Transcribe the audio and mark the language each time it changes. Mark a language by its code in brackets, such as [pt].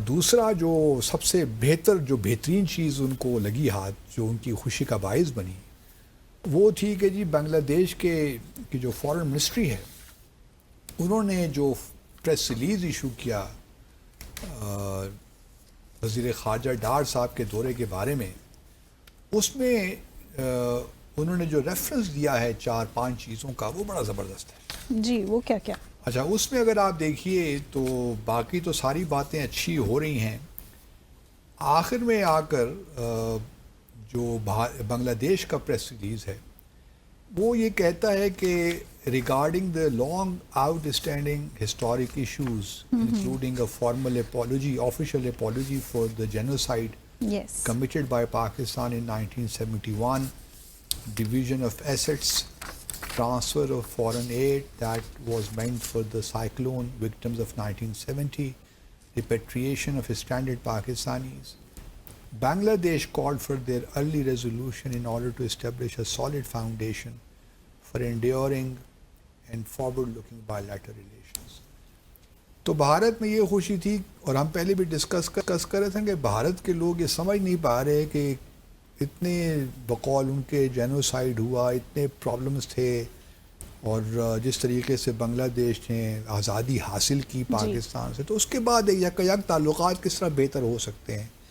[hi] दूसरा जो सबसे बेहतरीन चीज़ उनको लगी हाथ, जो उनकी खुशी का बायस बनी, वो थी कि जी बांग्लादेश की जो फॉरेन मिनिस्ट्री है, उन्होंने जो प्रेस रिलीज़ इशू किया वज़ीर ख़ारिजा डार साहब के दौरे के बारे में, उसमें उन्होंने जो रेफरेंस दिया है 4-5 चीज़ों का, वो बड़ा ज़बरदस्त है। जी, वो क्या क्या? अच्छा, उसमें अगर आप देखिए तो बाकी तो सारी बातें अच्छी हो रही हैं, आखिर में आकर जो बांग्लादेश का प्रेस रिलीज़ है वो ये कहता है कि [en] regarding the long outstanding historic issues, including a official apology for the genocide committed by Pakistan in 1971, division of assets, transfer of foreign aid that was meant for the cyclone victims of 1970, repatriation of stranded Pakistanis. Bangladesh called for their early resolution in order to establish a solid foundation for enduring and forward-looking bilateral relations. [hi] तो भारत में ये खुशी थी, और हम पहले भी discuss कर रहे थे कि भारत के लोग ये समझ नहीं पा रहे कि इतने बकौल उनके जेनोसाइड हुआ, इतने प्रॉब्लम्स थे, और जिस तरीके से बांग्लादेश ने आज़ादी हासिल की पाकिस्तान से, तो उसके बाद यक ताल्लुकात किस तरह बेहतर हो सकते हैं।